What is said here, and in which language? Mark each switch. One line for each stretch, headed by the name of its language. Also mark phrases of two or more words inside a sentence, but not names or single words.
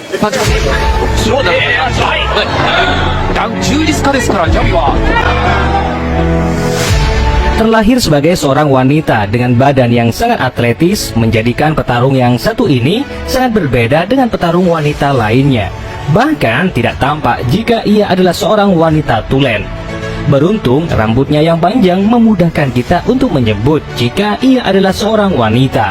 Indonesian: 始まってそうだ充実家ですからジャミは Terlahir sebagai seorang wanita dengan badan yang sangat atletis menjadikan petarung yang satu ini sangat berbeda dengan petarung wanita lainnya. Bahkan tidak tampak jika ia adalah seorang wanita tulen. Beruntung rambutnya yang panjang memudahkan kita untuk menyebut jika ia adalah seorang wanita.